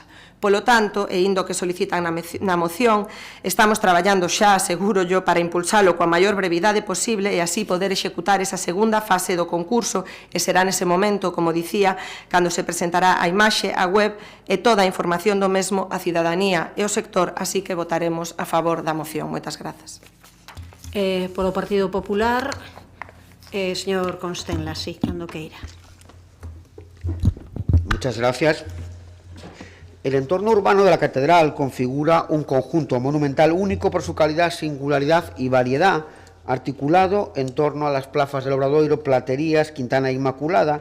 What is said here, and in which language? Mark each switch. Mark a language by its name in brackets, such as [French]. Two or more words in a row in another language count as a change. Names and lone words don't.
[Galician] Polo tanto, e indo que solicitan na moción, estamos traballando xa, [Spanish] seguro yo, [Galician] para impulsalo coa maior brevidade posible e así poder executar esa segunda fase do concurso e será nese momento, como dicía, cando se presentará a imaxe, a web e toda a información do mesmo a cidadanía e o sector, así que votaremos a favor da moción. Moitas grazas. Polo Partido Popular, señor Constenla, sí, cando queira. [Spanish] Muchas gracias. El entorno urbano de la catedral configura un conjunto monumental único por su calidad, singularidad y variedad, articulado en torno a las plazas del Obradoiro, Platerías, Quintana Inmaculada.